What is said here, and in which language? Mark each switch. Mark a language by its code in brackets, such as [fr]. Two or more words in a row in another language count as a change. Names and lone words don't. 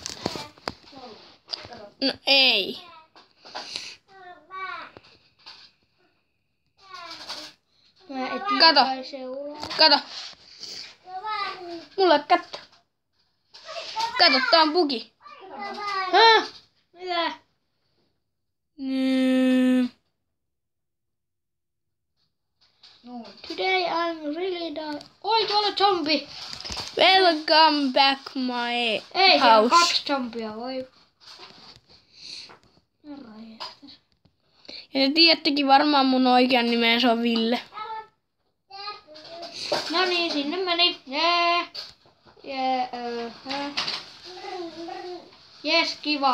[fi] No ei. Mä etin Kato. kai seulaa. Kato. Mulla ei kättä. Kato, tää on bugi. Häh? Mitä? [en] Today I'm really dying. [fi] Oi, tuolla on zombi. [en] Welcome back my [fi] Ei, siellä on [en] house. [fi] 2 zombia, voi. Herranjestas. Ja te tiedättekin varmaan mun oikean nimen, se on Ville. No niin, sinne meni. Jee. Jes, kiva.